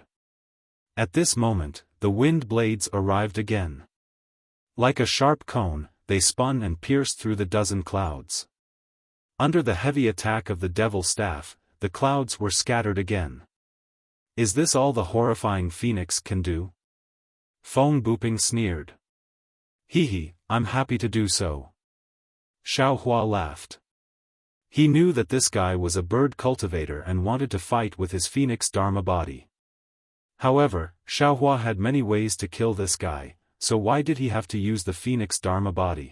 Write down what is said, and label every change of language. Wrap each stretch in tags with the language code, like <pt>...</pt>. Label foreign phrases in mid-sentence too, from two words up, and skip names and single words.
<en>At this moment, the wind blades arrived again. Like a sharp cone, they spun and pierced through the dozen clouds. Under the heavy attack of the devil staff, the clouds were scattered again. Is this all the horrifying phoenix can do? Feng Buping sneered. Hee, I'm happy to do so. Xiaofan laughed. He knew that this guy was a bird cultivator and wanted to fight with his phoenix dharma body. However, Xiaofan had many ways to kill this guy, so why did he have to use the phoenix dharma body?</en>